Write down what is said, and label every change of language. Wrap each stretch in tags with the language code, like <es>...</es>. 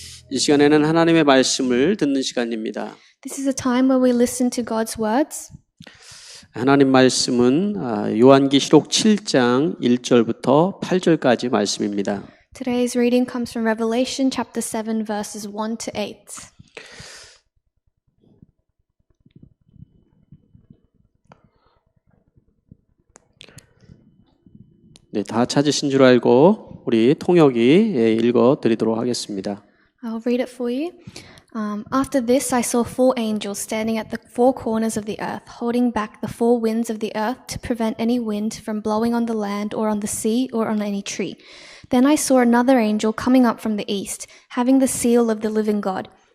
<ko>이 시간에는 하나님의 말씀을 듣는 시간입니다.</ko> <en>This is a time where we listen to God's words.</en> <ko>하나님 말씀은 요한계시록 7장 1절부터 8절까지 말씀입니다.</ko> <en>Today's reading comes from Revelation chapter 7 verses 1 to 8.</en> <ko>네, 다 찾으신 줄 알고 우리 통역이 읽어 드리도록 하겠습니다.</ko> <en>I'll read it for you. After this, I saw four angels standing at the four corners of the earth, holding back the four winds of the earth to prevent any wind from blowing on the land or on the sea or on any tree. Then I saw another angel coming up from the east, having the seal of the living God.</en>